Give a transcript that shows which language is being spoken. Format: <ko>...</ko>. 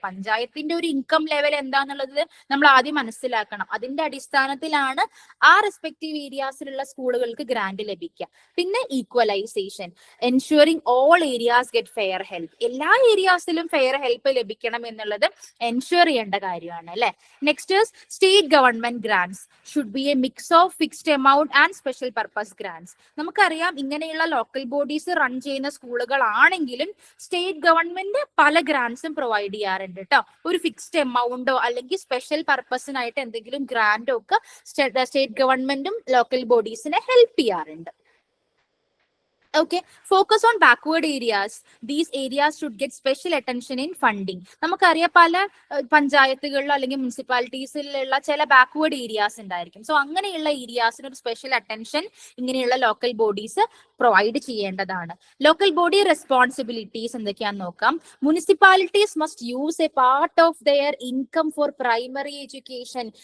<ml>പഞ്ചായത്തിന്റെ ഒരു income level എന്താന്നുള്ളത് നമ്മൾ ആദ്യം മനസ്സിലാക്കണം. അതിന്റെ അടിസ്ഥാനത്തിലാണ് ആ റെസ്പെക്റ്റീവ് ഏരിയാസിലുള്ള സ്കൂളുകൾക്ക് ഗ്രാന്റ് ലഭിക്കുക.</ml> <en>പിന്നെ equalisation, ensuring all areas get fair help.</en> <ml>എല്ലാ ഏരിയാസിലും ഫെയർ ഹെൽപ്പ് ലഭിക്കണം എന്നുള്ളത് എൻഷുർ ചെയ്യേണ്ട കാര്യമാണ് അല്ലെ.</ml> <en>Next is state government grants should be a mix of fixed amount and special purpose grants.</en> <ml>നമുക്കറിയാം ഇങ്ങനെയുള്ള ലോക്കൽ ബോഡീസ് റൺ ചെയ്യുന്ന സ്കൂളുകളാണെങ്കിലും സ്റ്റേറ്റ് ഗവൺമെന്റ് പല ഗ്രാന്റ്സും പ്രൊവൈഡ് ചെയ്യാറുണ്ട് കേട്ടോ. ഒരു ഫിക്സ്ഡ് എമൗണ്ടോ അല്ലെങ്കിൽ സ്പെഷ്യൽ പർപ്പസിനായിട്ട് എന്തെങ്കിലും ഗ്രാന്റോ ഒക്കെ സ്റ്റേറ്റ് ഗവൺമെന്റും ലോക്കൽ ബോഡീസിനെ ഹെൽപ്പ് ചെയ്യാറുണ്ട്.</ml> <en>Okay, focus on backward areas. These areas should get special attention in funding.</en> <ml>നമുക്കറിയാം പല പഞ്ചായത്തുകളിലോ അല്ലെങ്കിൽ മുനിസിപ്പാലിറ്റീസിലുള്ള ചില ബാക്ക്വേർഡ് ഏരിയാസ് ഉണ്ടായിരിക്കും. സോ അങ്ങനെയുള്ള ഏരിയാസിന് ഒരു സ്പെഷ്യൽ അറ്റൻഷൻ ഇങ്ങനെയുള്ള ലോക്കൽ ബോഡീസ് പ്രൊവൈഡ് ചെയ്യേണ്ടതാണ്. ലോക്കൽ ബോഡി റെസ്പോൺസിബിലിറ്റീസ് എന്തൊക്കെയാന്ന് നോക്കാം.</ml> <en>Municipalities must use a part of their income for primary education.</en>